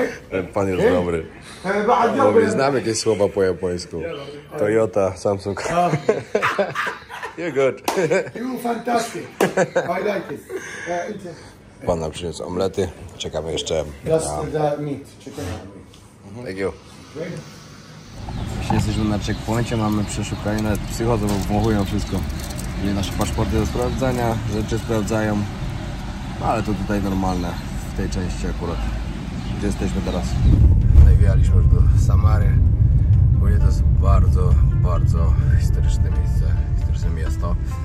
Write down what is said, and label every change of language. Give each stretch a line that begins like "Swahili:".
Polish: Ten pan jest dobry. Bo my znamy jakieś słowa po japońsku.
English: Toyota, Samsung. You're good. You fantastic. I like it.
Polish: Pan nam przyniósł omlety. Czekamy jeszcze
English: Just the meat, chicken meat. Thank you.
Polish: Jeśli jesteśmy na checkpoincie, mamy przeszukanie, nawet psychodzą, bo wąchują wszystko. Czyli nasze paszporty do sprawdzania, rzeczy sprawdzają. No ale to tutaj normalne w tej części akurat. Gdzie jesteśmy teraz? Wjechaliśmy już do Samary. Ogólnie to jest bardzo, bardzo historyczne miejsce, historyczne miasto.